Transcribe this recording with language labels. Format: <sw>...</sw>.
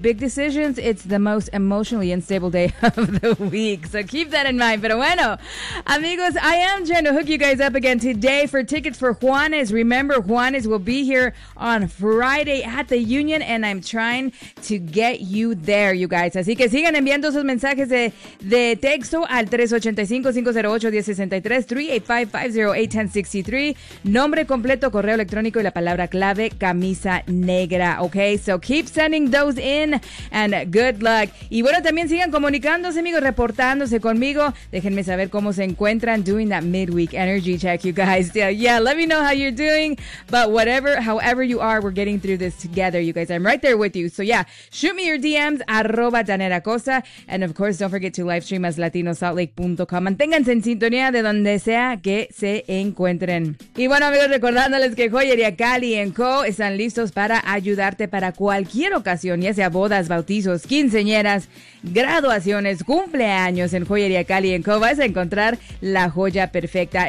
<en>Big decisions, it's the most emotionally unstable day of the week. So keep that in mind.</en> <es>Pero bueno, amigos,</es> <en>I am trying to hook you guys up again today for tickets for Juanes. Remember, Juanes will be here on Friday at the Union, and I'm trying to get you there, you guys.</en> <es>Así que sigan enviando sus mensajes de texto al 385-508-1063, 385-508-1063, nombre completo, correo electrónico y la palabra clave, camisa negra, okay?</es> <en>So keep sending those in. And good luck.</en> <es>Y bueno, también sigan comunicándose, amigos, reportándose conmigo. Déjenme saber cómo se encuentran</es> <en>doing that midweek energy check, you guys. Yeah, let me know how you're doing. But whatever, however you are, we're getting through this together, you guys. I'm right there with you. So yeah, shoot me your DMs, @DanielaCosta. And of course, don't forget to live stream as latinosaltlake.com.</en> <es>Manténganse en sintonía de donde sea que se encuentren. Y bueno, amigos, recordándoles que Joyería Cali & Co. están listos para ayudarte para cualquier ocasión. Y a bodas, bautizos, quinceañeras, graduaciones, cumpleaños. En Joyería Cali & Co. vas a encontrar la joya perfecta.</es>